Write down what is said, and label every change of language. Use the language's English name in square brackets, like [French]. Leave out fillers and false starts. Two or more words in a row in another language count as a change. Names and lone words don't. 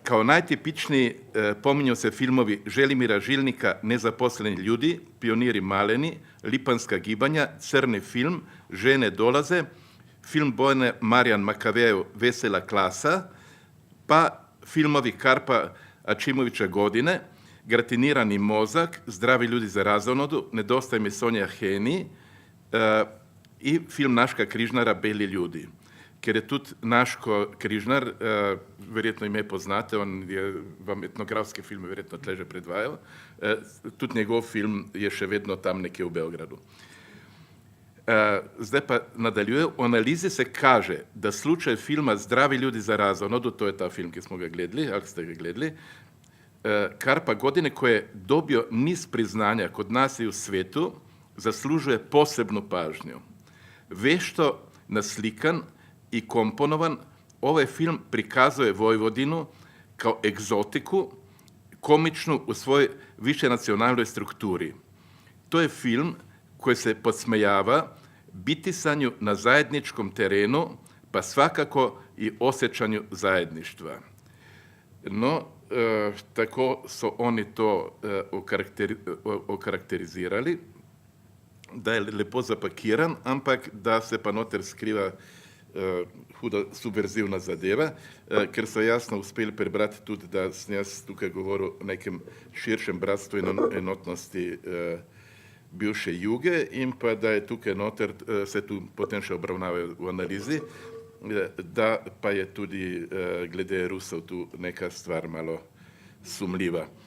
[Serbian] Kao najtipičniji pominju se filmovi Želimira Žilnika, Nezaposleni ljudi, Pioniri maleni, Lipanska gibanja, Crni film, Žene dolaze, film Bojane Marijan Makavejev Vesela klasa, pa filmovi Karpa Ačimovića Godine, Gratinirani mozak, Zdravi ljudi za razonodu, Nedostaje mi Sonja Heni i film Naška Križnara Beli ljudi. [Slovenian] Ker je tudi Naško Križnar, verjetno ime poznate, on je vam etnografske filme verjetno tle že predvajal, tudi njegov film je še vedno tam nekje v Beogradu. Zdaj pa nadaljuje, v analizi se kaže, da slučaj filma Zdravi ljudi za razonodu, to je ta film, ki smo ga gledali, ali ste ga gledali, Karpa Godine, [Serbian] koji je dobio niz priznanja kod nas i u svijetu, zaslužuje posebnu pažnju. Vešto naslikan i komponovan, ovaj film prikazuje Vojvodinu kao egzotiku, komičnu u svojoj višenacionalnoj strukturi. To je film koji se podsmejava bitisanju na zajedničkom terenu, pa svakako i osjećanju zajedništva. [Slovenian] No, tako so oni to okarakterizirali, da je lepo zapakiran, ampak da se pa noter skriva huda subverzivna zadeva, ker so jasno uspeli prebrati tudi, da sem jaz tukaj govoril o nekem širšem bratstvu in enotnosti bivše Juge in pa da je tukaj noter, se tu potem še obravnavajo v analizi, da pa je tudi glede Rusov tu neka stvar malo sumljiva.